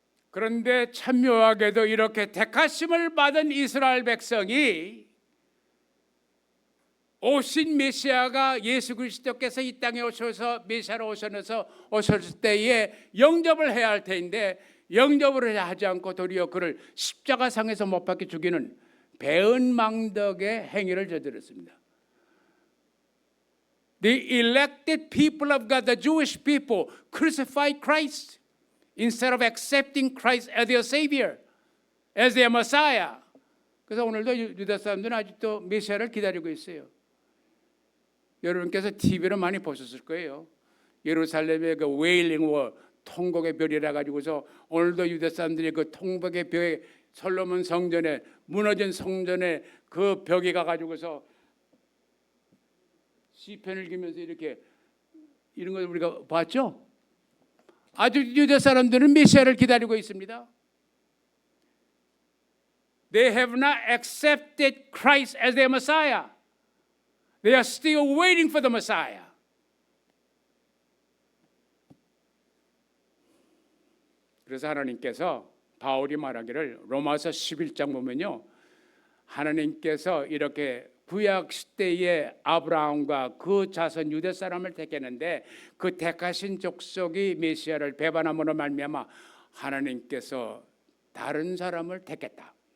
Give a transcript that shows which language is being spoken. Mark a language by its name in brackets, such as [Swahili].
[Korean] 그런데 참 묘하게도 이렇게 택하심을 받은 이스라엘 백성이 오신 메시아가 예수 그리스도께서 이 땅에 오셔서 메시아로 오셨을 때에 영접을 해야 할 텐데 영접을 하지 않고 도리어 그를 십자가상에서 못 박혀 죽이는 배은망덕의 행위를 저질렀습니다. [English] The elected people of God, the Jewish people, crucified Christ instead of accepting Christ as their Savior, as their Messiah. [Korean] 그래서 오늘도 유다 사람들은 아직도 메시아를 기다리고 있어요. 여러분께서 TV로 많이 보셨을 거예요. 예루살렘의 그 웨일링 워, 통곡의 별이라 가지고서 오늘도 유대 사람들이 그 통곡의 벽에 솔로몬 성전에 무너진 성전에 그 벽에 가 가지고서 시편을 기면서 이렇게 이런 걸 우리가 봤죠? 아주 유대 사람들은 메시아를 기다리고 있습니다. [English] They have not accepted Christ as their Messiah. They are still waiting for the Messiah. [Korean] 그래서 하나님께서 바울이 말하기를 로마서 11장 보면요, 하나님께서 이렇게 구약 시대의 아브라함과 그 자손 유대 사람을 택했는데 그 택하신 족속이 메시아를 배반함으로 말미암아 하나님께서 다른 사람을 택했다.